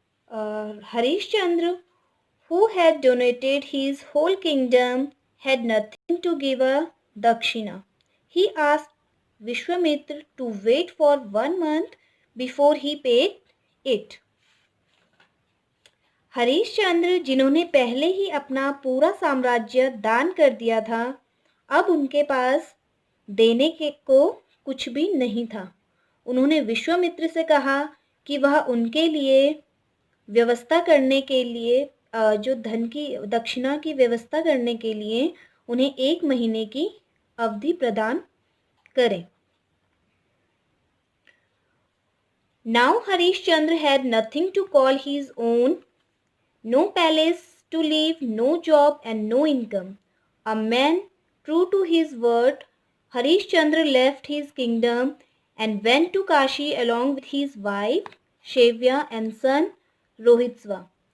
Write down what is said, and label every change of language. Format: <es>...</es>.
<en>Harishchandra, who had donated his whole kingdom, had nothing to give a dakshina. He asked Vishwamitra to wait for 1 month before he paid it.</en> <hi>Harishchandra, जिन्होंने पहले ही अपना पूरा साम्राज्य दान कर दिया था, अब उनके पास देने के को कुछ भी नहीं था। उन्होंने विश्वामित्र से कहा कि वह उनके लिए व्यवस्था करने के लिए जो धन की दक्षिणा की व्यवस्था करने के लिए उन्हें 1 महीने की अवधि प्रदान करें।</hi> <en>Now Harishchandra had nothing to call his own, no palace to live, no job and no income. A man true to his word, Harishchandra left his kingdom and went to Kashi along with his wife Shevya and son Rohitsva.</en>